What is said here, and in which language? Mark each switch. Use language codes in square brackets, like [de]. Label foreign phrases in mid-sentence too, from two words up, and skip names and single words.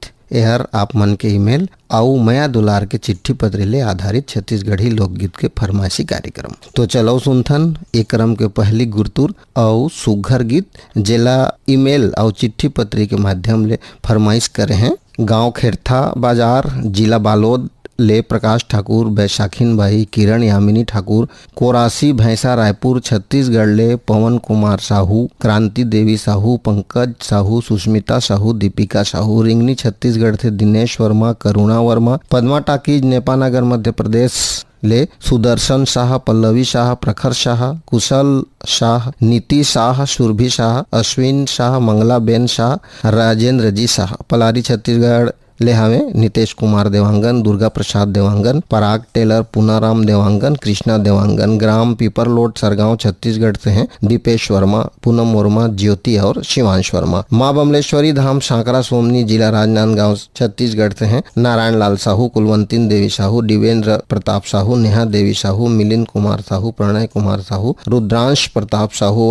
[hne] एहर आप मन के ईमेल और मया दुलार के चिट्ठी पत्र ले आधारित छत्तीसगढ़ी लोकगीत के फरमाइशी कार्यक्रम। तो चलो सुनथन एक क्रम के पहली गुरतुर और सुघर गीत जेला ईमेल और चिट्ठी पत्री के माध्यम ले फरमाइश करे हैं। गांव खेरथा बाजार जिला बालोद ले प्रकाश ठाकुर, बैशाखीन भाई, किरण यामिनी ठाकुर, कोरासी भैंसा रायपुर छत्तीसगढ़ ले पवन कुमार साहू, क्रांति देवी साहू, पंकज साहू, सुष्मिता साहू, दीपिका साहू, रिंगनी छत्तीसगढ़ से दिनेश वर्मा, करुणा वर्मा, पद्मा टाकीज नेपानगर मध्य प्रदेश ले सुदर्शन शाह, पल्लवी शाह, प्रखर शाह, कुशल शाह, नीति शाह, सुरभि शाह, अश्विन शाह, मंगला बेन शाह, राजेंद्र जी शाह। पलारी छत्तीसगढ़ ले हवे नितेश कुमार देवांगन, दुर्गा प्रसाद देवांगन, पराग टेलर, पुनाराम देवांगन, कृष्णा देवांगन। ग्राम पीपरलोट सरगांव छत्तीसगढ़ से हैं दीपेश वर्मा, पूनम वर्मा, ज्योति और शिवांश वर्मा। माँ बमलेश्वरी धाम सांकरा सोमनी जिला राजनांदगांव छत्तीसगढ़ से हैं नारायण लाल साहू, कुलवंती देवी साहू, दिवेंद्र प्रताप साहू, नेहा देवी साहू, मिलिंद कुमार साहू, प्रणय कुमार साहू, रुद्रांश प्रताप साहू।